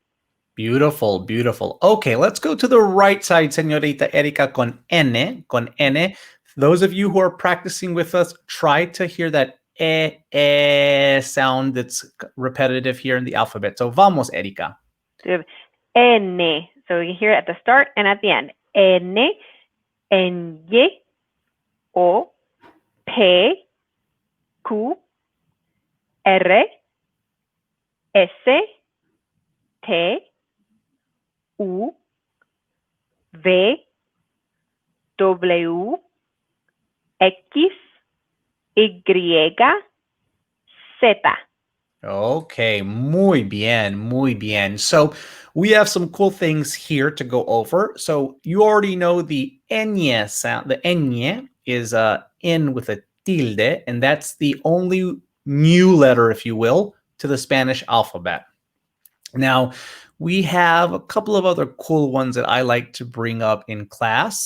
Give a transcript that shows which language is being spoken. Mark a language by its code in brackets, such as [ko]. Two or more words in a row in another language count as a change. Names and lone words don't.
[en] Beautiful, beautiful. Okay, let's go to the right side, [es] Señorita Erika, con N, con N. [en] Those of you who are practicing with us, try to hear that sound that's repetitive here in the alphabet. [es] So vamos, Erika. [en] So we have N. So you hear it at the start and at the end. [es] N, Eny, O, P, Q, R, S, T, U, V, W, X, Y, Z. Okay, muy bien, muy bien. [en] So we have some cool things here to go over. So you already know the Enya sound. The Enya is N with a tilde, and that's the only new letter, if you will, to the Spanish alphabet. Now, we have a couple of other cool ones that I like to bring up in class.